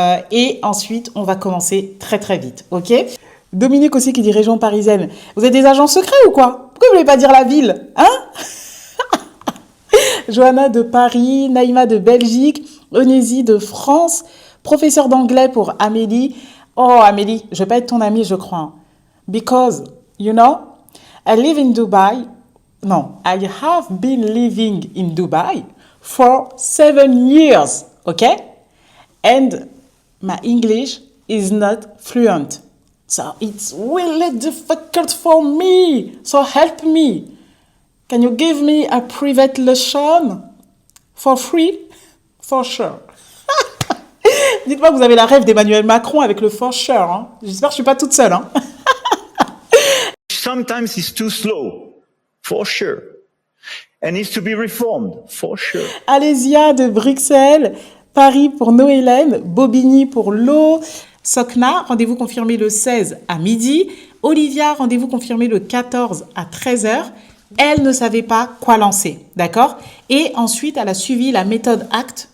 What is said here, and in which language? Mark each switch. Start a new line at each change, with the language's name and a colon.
French: Et ensuite, on va commencer très très vite, ok? Dominique aussi qui dit région parisienne. Vous êtes des agents secrets ou quoi? Pourquoi vous voulez pas dire la ville? Hein? Johanna de Paris, Naïma de Belgique, Onésie de France, professeur d'anglais pour Amélie. Oh Amélie, je vais pas être ton amie, je crois.
English: Because, you know, I live in Dubai. No, I have been living in Dubai for 7 years, okay? And my English is not fluent. So it's really difficult for me. So help me. Can you give me a private lesson for free? For sure.
French: Dites-moi que vous avez la rêve d'Emmanuel Macron avec le for sure. Hein. J'espère que je ne suis pas toute seule. Hein.
English: Sometimes it's too slow, for sure. And needs to be reformed, for sure.
French: Alésia de Bruxelles, Paris pour Noélène, Bobigny pour l'eau. Sokna, rendez-vous confirmé le 16 à midi. Olivia, rendez-vous confirmé le 14 à 13h. Elle ne savait pas quoi lancer, d'accord? Et ensuite, elle a suivi la méthode ACT.